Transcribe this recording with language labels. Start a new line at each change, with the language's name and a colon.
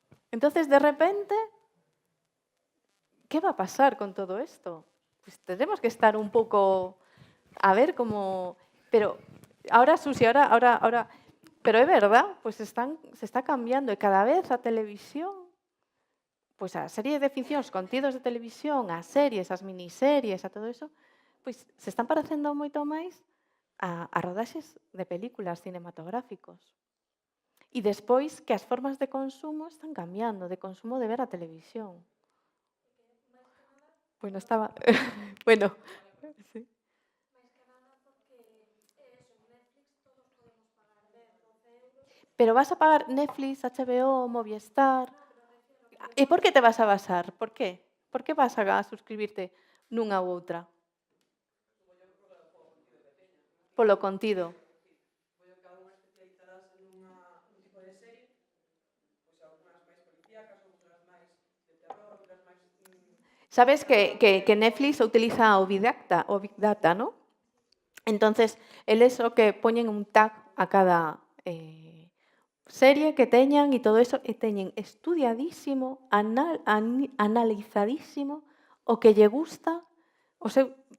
Spanish: Entonces, de repente, ¿qué va a pasar con todo esto? Pues tenemos que estar un poco a ver cómo... Pero ahora, Susi, ahora...
Galician: Pero é verdad, pues se está cambiando e cada vez a televisión, pues a serie de ficcións, contidos de televisión, as series, as miniseries, a todo eso, pues se están parecendo moito máis a rodaxes de películas cinematográficos. E despois que as formas de consumo están cambiando, de consumo de ver a televisión. Bueno, estaba... bueno, sí. Pero vas a pagar Netflix, HBO, Movistar... E por que te vas a basar?
Spanish: Por qué?
Galician: Por que vas a suscribirte nunha ou outra? Polo contido. Sabes que Netflix utiliza o Big Data, ¿no? Entonces, eles o que poñen un tag a cada serie que teñan e todo eso, e teñen estudiadísimo, analizadísimo o que lle gusta, o seu...